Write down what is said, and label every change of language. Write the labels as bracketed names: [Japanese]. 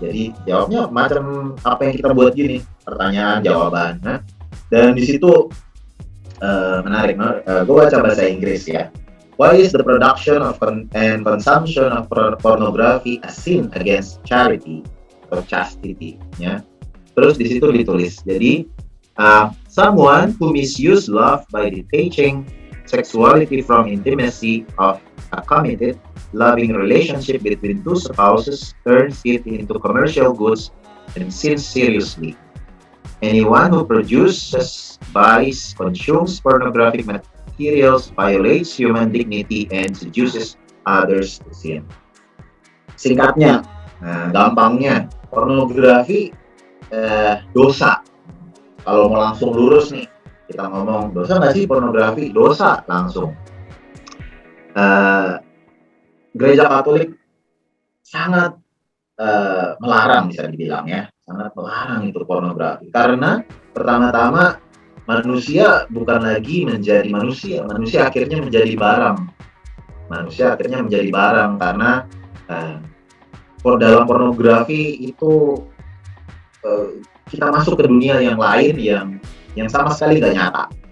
[Indonesian] Jadi jawabnya macam apa yang kita buat gini, pertanyaan jawaban. Nah, dan di situ menarik. Gue baca bahasa Inggris ya. [English] Why is the production of and consumption of pornography a sin against charity or chastity? Ya. [Indonesian] Terus di situ ditulis. Jadi [English] someone who misuse love by detaching sexuality from intimacy of a committed, loving relationship between two spouses turns it into commercial goods and sins seriously. Anyone who produces, buys, consumes pornographic materials violates human dignity and seduces others to sin. [Indonesian] Singkatnya, gampangnya, pornografi dosa. Kalau mau langsung lurus nih, kita ngomong dosa nggak sih pornografi? Dosa langsung. Gereja Katolik sangat melarang, bisa dibilang ya, sangat melarang itu pornografi, karena pertama-tama manusia bukan lagi menjadi manusia akhirnya menjadi barang, karena dalam pornografi itu kita masuk ke dunia yang lain yang sama sekali nggak nyata.